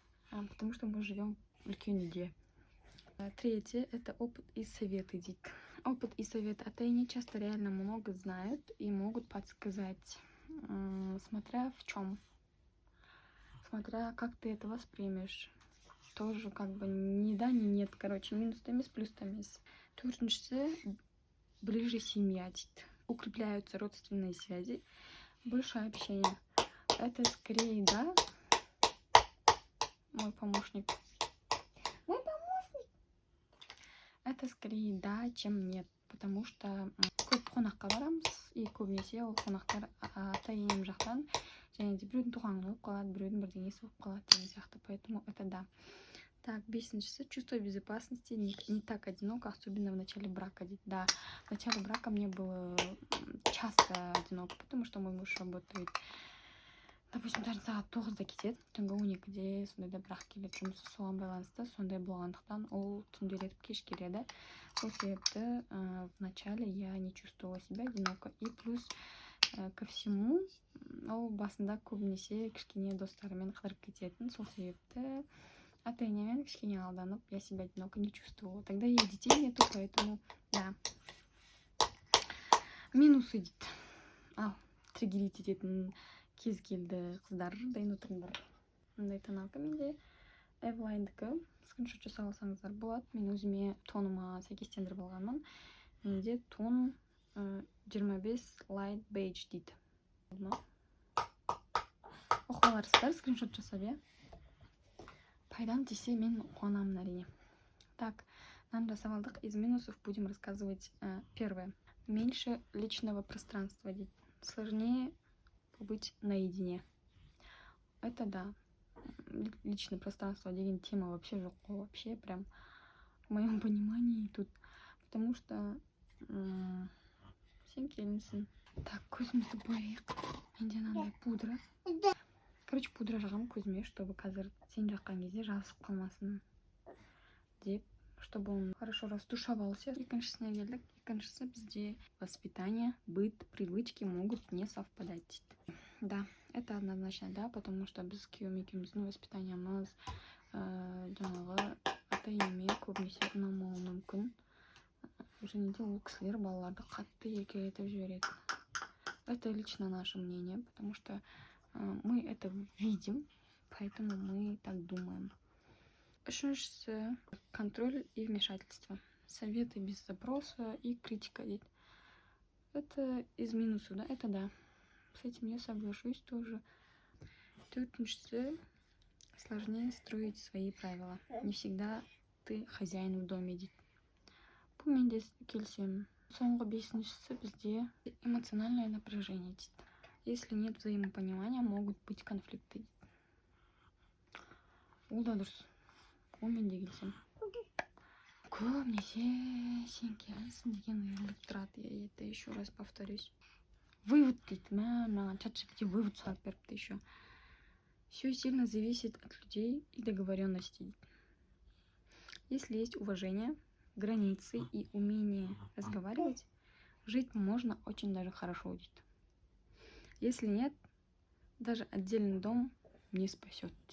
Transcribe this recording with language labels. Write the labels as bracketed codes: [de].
[ru] Потому что мы живем в Люкюниде. Третье — это опыт и советы. Опыт и советы. А они часто реально много знают и могут подсказать. Смотря в чем, смотря как ты это воспримешь. Тоже как бы ни да, ни нет. Короче, минус тамис, плюс тамис. Төртіншісі ближе семья. Укрепляются родственные связи. Больше общения. Это скорее да. Мой помощник. Это скорее да, чем нет. Потому что [kk] көп қонаққа барамыз, и көбінесе ол қонақтар ата-енем жақтан, және де біреудің туған күні болып қалады, біреудің бірдеңесі болып қалады деген сияқты. [ru] Поэтому это да. Так, бесіншісі, чувство безопасности, не так одиноко, особенно в начале брака. Да, в начале брака мне было часто одиноко, потому что мой муж работает, допустим, даже [kk] сағат 9-да кетеді, түнгі 12-де сондайда бірақ келеді, жұмысы соған байланысты, сондай болғандықтан ол түнделетіп кеш келеді. Сол себепті [ru] в начале я не чувствовала себя одиноко. И плюс ко всему, [kk] ол басында көбінесе кішкене достарымен қыдырып кететін. Сол себепті ата-енемен кішкене алданып, [ru] я себя одиноко не чувствовала. Тогда и детей нету, поэтому да. [kk] Минусы дейді. Триггерить ететін кез келді қыздар, дайын отырыңдар. Мындай тоналка менде Эвлайндікі. Скриншот жасап алсаңыздар болады. Мен өзіме тоныма сәйкестендіріп алғанмын. Менде тон 25 Light Beige дейді. Оқып аларсыздар, скриншот жасап, пайдам тисе мен қуанамын әрине. Так, нам жасап алдық. [ru] Из минусов будем рассказывать. Первое. Меньше личного пространства. Сложнее побыть наедине. Это да. Личное пространство [kk] деген [ru] тема вообще жоқ, вообще прям в моем понимании тут, потому что всем келінсін. [kk] Так, көзімізді бояйық. Менде мынандай пудра. [ru] Короче, [kk] пудра жағам көзіме, чтобы қазір сен жаққан кезде жабысып қалмасын деп, [ru] чтобы он хорошо растушевался. [kk] Екіншісіне келдік. Екіншісі бізде [ru] воспитание, быт, привычки могут не совпадать. Да, это однозначно да, потому что [kk] біз күйеуім екеуміздің воспитаниеміз жаңағы ата-енеме көбінесе ұнамауы мүмкін. Және де ол кісілер балаларды қатты еркелетіп жібереді. [ru] Это лично наше мнение, потому что мы это видим, поэтому мы так думаем. [kk] Үшіншісі [ru] контроль и вмешательство. Советы без запроса и критика [kk] дейді. [ru] Это из минуса, да? Это да. С этим я соглашусь тоже. Төртіншісі сложнее строить свои правила. Не всегда ты хозяин в доме [kk] дейді. Бұл мен де келісемін. Соңғы бесіншісі бізде [ru] эмоциональное напряжение [kk] дейді. [ru] Если нет взаимопонимания, могут быть конфликты [kk] дейді. Ол да дұрыс. Ол мен де келісемін. Көбінесе сен келесің деген ұйылып тұрады. [ru] Я это еще раз повторюсь. Вывод дейді. [kk] Маған ChatGPT вывод салып беріпті [ru] еще. Все сильно зависит от людей и договоренностей. Если есть уважение, границы и умение разговаривать, жить можно очень даже хорошо [kk] дейді. [ru] Если нет, даже отдельный дом не спасет.